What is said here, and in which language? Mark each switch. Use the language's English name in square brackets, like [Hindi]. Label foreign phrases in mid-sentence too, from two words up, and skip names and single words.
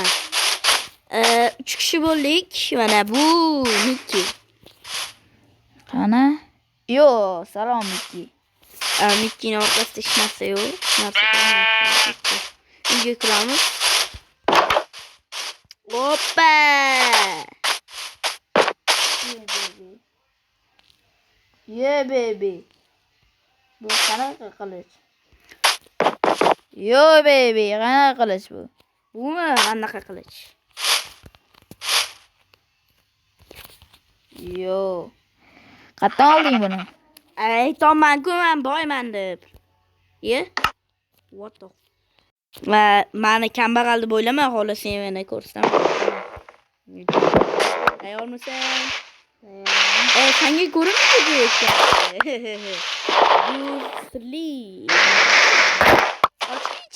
[Uzbek] 3 kishi bo'ldik. Mana bu Miki. Qani? Yo, salom Miki. Mikkining orqasida hech narsa yo'q. Uyga kiramiz. Hoppa! [English] Yeah baby. [Uzbek] Bu qanaqa qilich? Yo baby, qanaqa qilich bu? Bumi qanaqa qilich? Yo. Qatdan olding buni? Aytolman-ku, men boyman deb. [English] Ye? What the? [Uzbek] Meni kambag'al deb o'ylama, xohlasang meni ko'rsam. Ayolmisan? Senga ko'rinmaydi ekan. Bu sirli. Ochchi.